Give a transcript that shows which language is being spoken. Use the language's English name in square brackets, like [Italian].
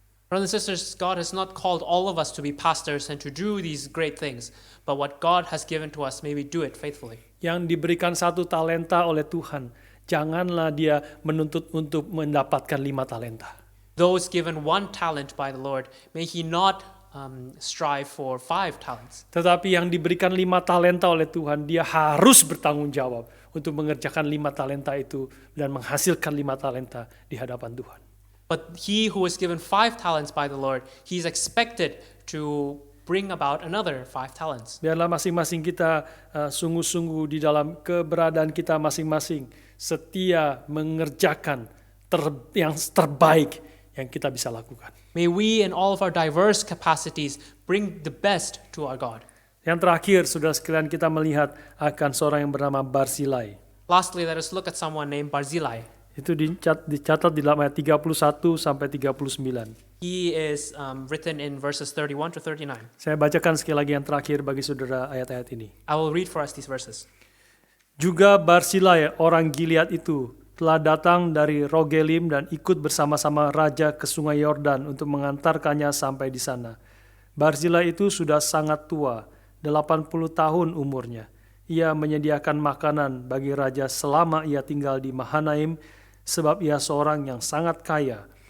[English] Brothers and sisters, God has not called all of us to be pastors and to do these great things, but what God has given to us, may we do it faithfully. [Indonesian] Yang diberikan 1 talenta oleh Tuhan, janganlah dia menuntut untuk mendapatkan 5 talenta. [English] Those given 1 talent by the Lord, may he not strive for 5 talents. [Indonesian] Tetapi yang diberikan 5 talenta oleh Tuhan, dia harus bertanggung jawab untuk mengerjakan 5 talenta itu dan menghasilkan 5 talenta di hadapan Tuhan. [English] But he who was given 5 talents by the Lord, he's expected to bring about another 5 talents. [Indonesian] Biarlah masing-masing kita sungguh-sungguh di dalam keberadaan kita masing-masing setia mengerjakan yang terbaik yang kita bisa lakukan. [English] May we in all of our diverse capacities bring the best to our God. [Indonesian] Yang terakhir, saudara sekalian, kita melihat akan seorang yang bernama Barzilai. [English] Lastly, let us look at someone named Barzillai. [Indonesian] Itu dicatat di dalam ayat 31 sampai 39. [English] He is written in verses 31 to 39. [Indonesian] Saya bacakan sekali lagi yang terakhir bagi saudara ayat-ayat ini. [English] I will read for us these verses. [Indonesian] Juga Barzilai orang Gilead itu telah datang dari Rogelim dan ikut bersama-sama raja ke sungai Yordan untuk mengantarkannya sampai di sana. Barzilai itu sudah sangat tua, 80 tahun umurnya. Ia menyediakan makanan bagi raja selama ia tinggal di Mahanaim, sebab ia seorang yang sangat kaya.